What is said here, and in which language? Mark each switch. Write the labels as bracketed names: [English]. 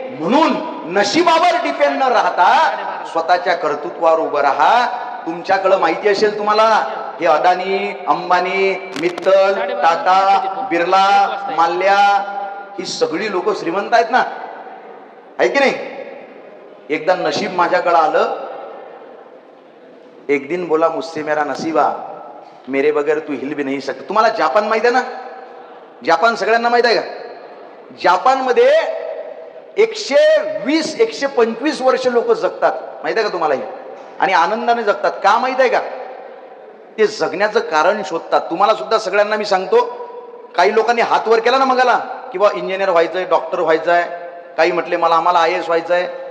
[Marathi] म्हणून नशिबावर डिपेंड न राहता स्वतःच्या कर्तृत्वावर उभं राहा. तुमच्याकडे माहिती असेल तुम्हाला, हे अदानी, अंबानी, मित्तल, टाटा, बिर्ला, माल्या, ही सगळी लोक श्रीमंत आहेत ना, आहे की नाही? एकदा नशीब माझ्याकडे आलं. [Hindi] एक दिन बोला मुझसे मेरा नसीबा, मेरे बगैर तू हिल भी नहीं सकता. [Marathi] तुम्हाला जापान माहित आहे ना? जापान सगळ्यांना माहित आहे का? जापानमध्ये 120-125 वर्ष लोक जगतात, माहित आहे का तुम्हाला? आणि आनंदाने जगतात. का माहित आहे का? ते जगण्याचं कारण शोधतात. तुम्हाला सुद्धा सगळ्यांना मी सांगतो, काही लोकांनी हात वर केला ना मगाला, किंवा इंजिनियर व्हायचंय, डॉक्टर व्हायचंय, काही म्हटले मला आम्हाला IAS व्हायचंय.